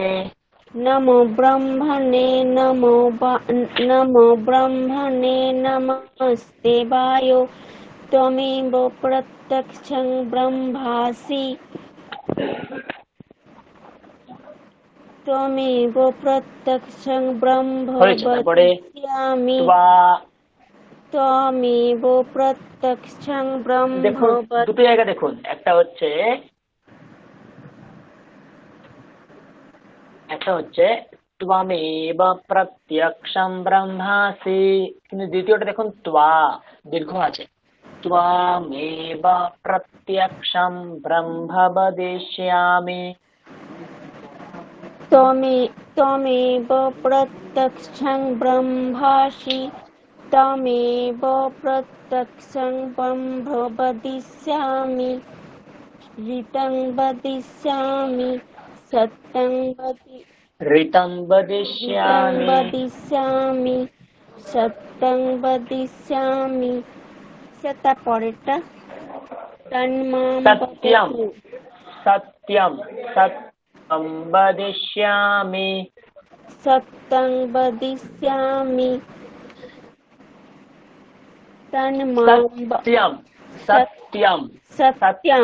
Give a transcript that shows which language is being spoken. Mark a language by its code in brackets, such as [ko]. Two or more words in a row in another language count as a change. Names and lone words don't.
[sa] নমো ব্রহ্মণে নমো ব্রহ্মণে নমস্তে বায়ো ত্বমেব প্রত্যক্ষং ব্রহ্মাসি। त्वमेव प्रत्यक्षं ब्रह्म [bn] হয়েছে, তারপরে [sa] वदिष्यामि त्वा। त्वमेव प्रत्यक्षं ब्रह्म [bn] দেখুন দুটো জায়গা দেখুন, একটা হচ্ছে [sa] त्वमेव प्रत्यक्षं ब्रह्मासि, [bn] কিন্তু দ্বিতীয়টা দেখুন त्वा দীর্ঘ আছে। [sa] त्वमेव प्रत्यक्षं ब्रह्म वदिष्यामि। त्वमेव प्रत्यक्षं ब्रह्मासि त्वमेव प्रत्यक्षं ब्रह्म वदिष्यामि ऋतं वदिष्यामि सत्यं ऋतं वदिष्यामि। वदिष्यामि सत्यं वदिष्यामि। [bn] সেটা পরেরটা তন্মাম [sa] सत्यं বদতু सत्यं सत्यं वदिष्यामि। सत्यं वदिष्यामि तन्मां सत्यं सत्यं सत्यं